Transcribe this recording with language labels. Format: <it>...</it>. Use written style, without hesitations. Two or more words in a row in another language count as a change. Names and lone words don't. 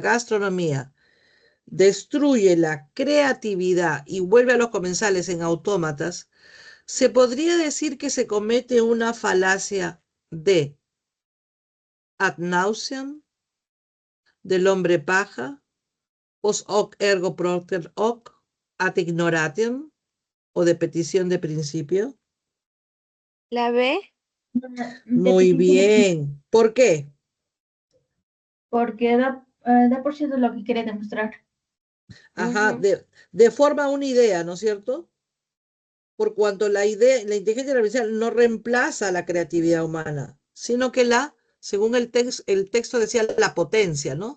<es>gastronomía destruye la creatividad y vuelve a los comensales en autómatas, se podría decir que se comete una falacia de</es> <la>ad nauseam,</la> <es>del hombre paja,</es> <la>post hoc ergo propter hoc, ad ignorantiam</la> <es>o de petición de principio. La B. De Muy petición de bien. ¿Por qué? porque da por cierto lo que quiere demostrar. Ajá, Ujú. de forma una idea, ¿no es cierto? Por cuanto la idea, la inteligencia artificial no reemplaza la creatividad humana, sino que según el texto decía, la potencia, ¿no?</es>